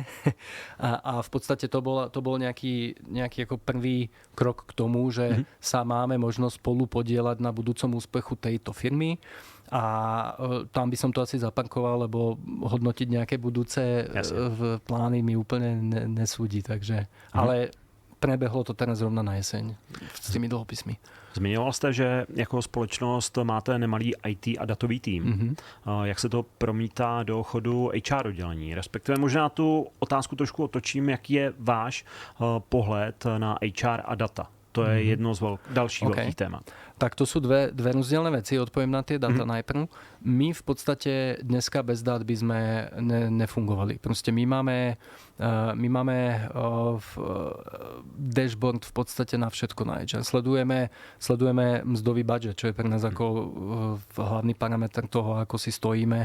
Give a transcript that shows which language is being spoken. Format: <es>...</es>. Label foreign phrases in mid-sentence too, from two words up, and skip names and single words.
<sk>A v podstate to bol nejaký ako prvý krok k tomu, že sa máme možnosť spolu podieľať na budúcom úspechu tejto firmy. A tam by som to asi zaparkoval, lebo hodnotiť nejaké budúce plány mi úplne nesúdi. Takže, ale prebehlo to teraz zrovna na jeseň s tými dlhopismi.</sk> <cs>Zmiňoval jste, že jako společnost máte nemalý IT a datový tým. Jak se to promítá do chodu HR oddělení? Respektive možná tu otázku trošku otočím, jaký je váš pohled na HR a data? To je jedno z dalších velkých témat.</cs> <sk>Tak to sú dve rozdielne veci. Odpoviem na tie data najprv. My v podstate dneska bez dát by sme nefungovali. Proste my máme dashboard v podstate na všetko na HR. Sledujeme mzdový budget, čo je pre nás ako hlavný parameter toho, ako si stojíme.</sk>